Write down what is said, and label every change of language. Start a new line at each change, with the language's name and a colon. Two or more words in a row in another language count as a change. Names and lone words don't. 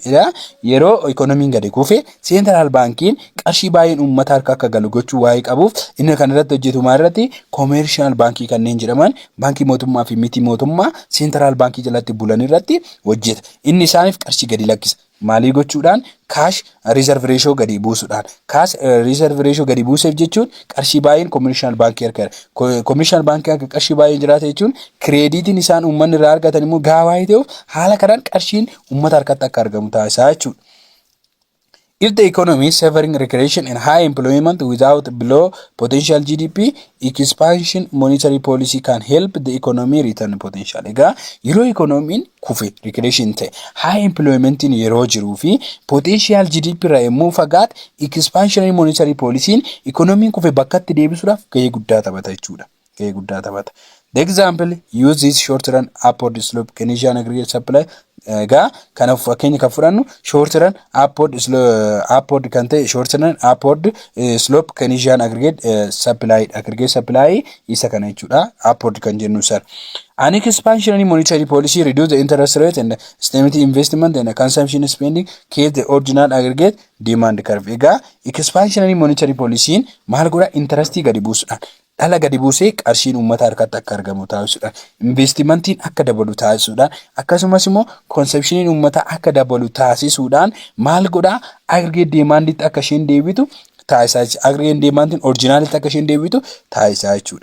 Oromo: Yeroo economy gadi kufe central bankiin qarshii baay'een uummata harka akka galu gochuu waa'ee qabuuf inni kan irratti hojjetu maalirratti commercial bankii kanneen jedhaman baankii mootummaa fi miti mootummaa central bankii jalatti bulan irratti hojjeta. Inni isaaniif qarshii gadi lakkisa. Maalii gochuudhaan
English: cash reserve ratio
Oromo: gadi buusuudhaan.
English: Cash reserve ratio
Oromo: gadi buuseef jechuun qarshii baay'een commercial baankii harka commercial baankii akka qarshii baay'een jiraate jechuun krediitiin isaan uummanni irraa argatan immoo gahaa ta'uuf haala kanaan qarshiin uummata harkatti akka argamu taasisaa jechuudha.
English: If the economy is suffering recession and high employment without below potential GDP, expansion monetary policy can help the economy return potential.
Oromo: Egaa yeroo economiin kufe recession ta'e
English: high employment
Oromo: in yeroo jiruu fi
English: potential GDP
Oromo: irraa immoo fagaat
English: expansionary monetary policy
Oromo: economiin kufe bakkatti deebisuudhaaf gahee guddaa taphata jechuudha. Gahee guddaa taphata.
English: The example use this short run upward slope Keynesian aggregate supply.
Oromo: Egaa kanaaf fakkeenya kan fudhannu
English: short run upward
Oromo: kan ta'e
English: short run upward slope Keynesian aggregate supply
Oromo: isa kana jechuudha. Upward kan jennu sir.
English: An expansionary monetary policy reduce the interest rate and stimulate investment and consumption spending keep the original aggregate demand curve.
Oromo: Egaa
English: expansionary monetary policy
Oromo: maal godha? Interest gadi buusuudhaan dhala gadi buusee qarshiin uummata harkatti akka argamu taasisuudhaan investimentiin akka dabalu taasisuudhaan akkasumas immoo consumptioniin uummata akka dabalu taasisuudhaan maal godhaa? Aggregate demanditti akka isheen deebitu taasisaa. Aggregate demandin originalitti akka isheen deebitu taasisaa jechuudha.